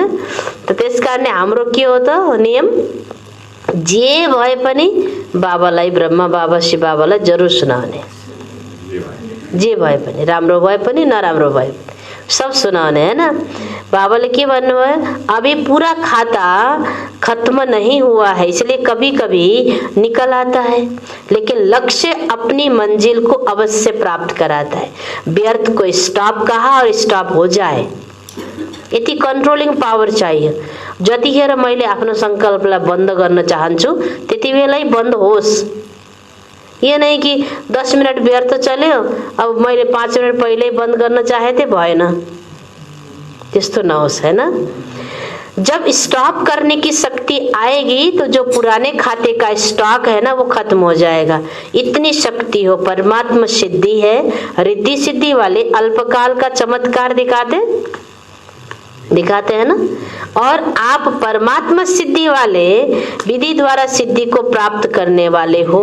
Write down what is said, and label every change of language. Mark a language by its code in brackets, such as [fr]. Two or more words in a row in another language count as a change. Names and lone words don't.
[ne] त त्यसकारणले हाम्रो के हो त नियम, जे भए पनि बाबालाई, ब्रह्मा बाबा शिव बाबालाई जरुर सुनाउने। जे भए पनि, राम्रो भए पनि नराम्रो भए पनि सब सुनाउने है ना। बाबाले के भन्नुभयो, [hi] अभी पूरा खाता खत्म नहीं हुआ है, इसलिए कभी कभी निकल आता है, लेकिन लक्ष्य अपनी मंजिल को अवश्य प्राप्त कराता है। व्यर्थ को स्टॉप कहा और स्टॉप हो जाए, [ne] यति [en] controlling power [ne] चाहियो। जतिखेर मैले आफ्नो संकल्पलाई बन्द गर्न चाहन्छु त्यति बेलै बन्द होस्। [hi] ये नहीं कि [ne] 10 मिनट व्यर्थ चल्यो, अब मैले 5 मिनट पहिल्यै बन्द गर्न चाहेथे भएन, त्यस्तो नहोस् है ना। [hi] जब स्टॉप करने की शक्ति आएगी तो जो पुराने खाते का स्टॉक है ना वो खत्म हो जाएगा। इतनी शक्ति हो, परमात्मा सिद्धि है। रिद्धि सिद्धि वाले अल्पकाल का चमत्कार दिखाते हैं ना, और आप परमात्मा सिद्धि वाले विधि द्वारा सिद्धि को प्राप्त करने वाले हो।